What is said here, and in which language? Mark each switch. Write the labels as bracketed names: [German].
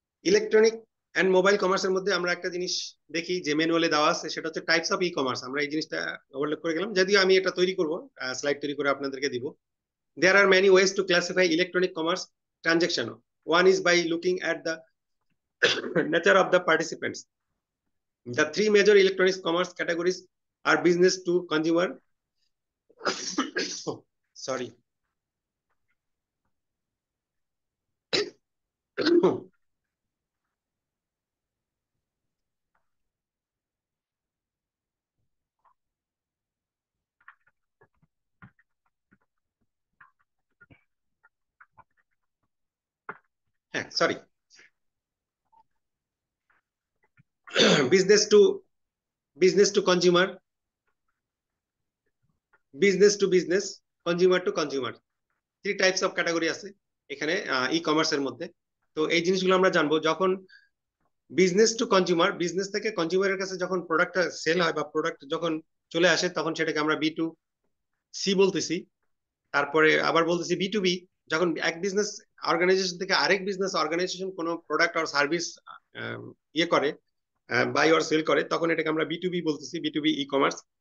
[Bangla] Electronic and mobile কমার্সের মধ্যে আমরা একটা জিনিস দেখি যে ম্যানুয়ালে দেওয়া আছে, সেটা হচ্ছে টাইপস অফ ই কমার্স। আমরা এই জিনিসটা ওভারলোড করে গেলাম, যদিও আমি এটা তৈরি করব, স্লাইড তৈরি করে আপনাদেরকে দিব। [English] There are many ways to classify electronic commerce transaction. One is by looking at the nature of the participants. The three major electronic commerce categories are business to consumer, sorry, sorry, business to consumer, business to business, consumer to consumer, three types of category আছে। [Bangla] এখানে ই কমার্সের মধ্যে। তো এই জিনিসগুলো আমরা জানবো যখন বিজনেস টু কনজিউমার, বিজনেস থেকে কনজিউমারের কাছে যখন প্রোডাক্টটা সেল হয় বা প্রোডাক্ট যখন চলে আসে তখন সেটাকে আমরা বি টু সি বলতেছি। তারপরে আবার বলতেছি বি টু বি, যখন এক বিজনেস অর্গানাইজেশন থেকে আরেক বিজনেস অর্গানাইজেশন কোনো প্রোডাক্ট আর সার্ভিস ইয়ে করে, বাই অর সেল করে, তখন এটাকে আমরা বি টু বি বলতেছি, B two B e commerce.